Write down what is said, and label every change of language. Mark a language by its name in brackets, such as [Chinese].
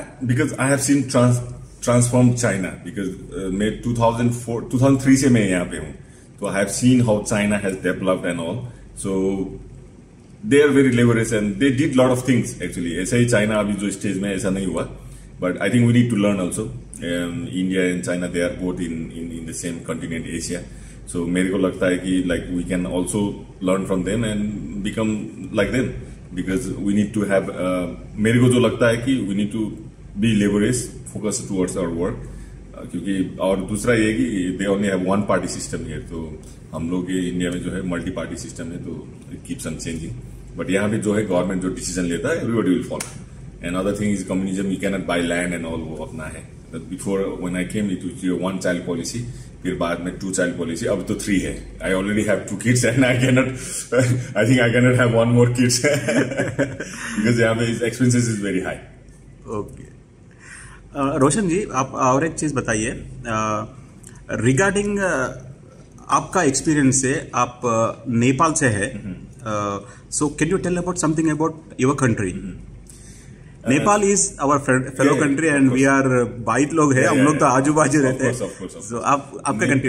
[English] because I have seen transform China because [Hindi] मैं 2003 से मैं यहाँ पे हूँ, तो [English] I have seen how China has developed and all. So they are very laborious and they did lot of things actually. [Hindi] ऐसा ही China अभी जो स्टेज में ऐसा नहीं हुआ, [English] but I think we need to learn also. India and China, they are both in the same continent, Asia. So [Hindi] मेरे को लगता है कि [English] like we can also learn from them and become like them because we need to have. [Hindi] मेरे को जो लगता है कि [English] we need to be laborious, focus towards our work. [Hindi] क्योंकि और दूसरा ये कि [English] they only have one party system here. [Hindi] तो हम लोग ये इंडिया में जो है मल्टी पार्टी सिस्टम है, तो [English] it keeps on changing. [Hindi] But यहाँ पे जो है गवर्नमेंट जो डिसीजन लेता है [English] everybody will follow. And other thing is communism, you cannot buy land and all, [Hindi] वो अपना है. [English] But before when I came it was 1 child policy, [Hindi] फिर बाद में [English] 2 child policy, [Hindi] अब तो 3 है. [English] I already have 2 kids and I think I cannot have 1 more kids because [Hindi] यहाँ पे [English] expenses is very high. [Hindi] Okay रोशन जी, आप और एक चीज बताइए रिगार्डिंग आपका एक्सपीरियंस से. आप नेपाल से है, [English] So can you tell about something about your country? [Hindi] Nepal [English] is our fellow country and we are [Hindi] 22 लोग हैं, हम लोग तो आजू बाजू रहते हैं. So, आपका कंट्री